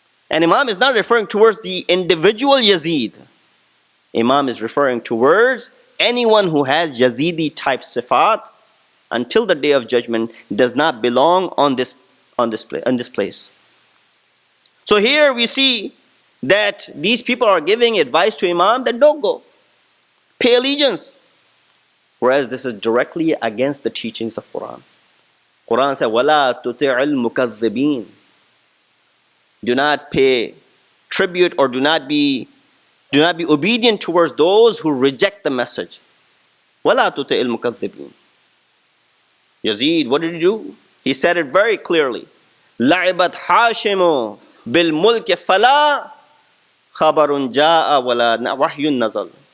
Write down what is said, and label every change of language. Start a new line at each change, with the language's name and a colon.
English: And Imam is not referring towards the individual Yazid. Imam is referring towards anyone who has Yazidi type sifat until the day of judgment does not belong on this place. So here we see that these people are giving advice to Imam that don't go. Pay allegiance. Whereas this is directly against the teachings of Quran. Quran says,
Arabic: وَلَا تُطِعِ الْمُكَذِّبِينَ.
English: Do not pay tribute or do not be obedient towards those who reject the message.
Arabic: وَلَا تُطِعِ الْمُكَذِّبِينَ.
English: Yazid, what did he do? He said it very clearly.
Arabic: لَعِبَتْ حَاشِمُ بِالْمُلْكِ فَلَا خَبَرٌ جَاءَ وَلَا وَحْيٌ نَزَلَ.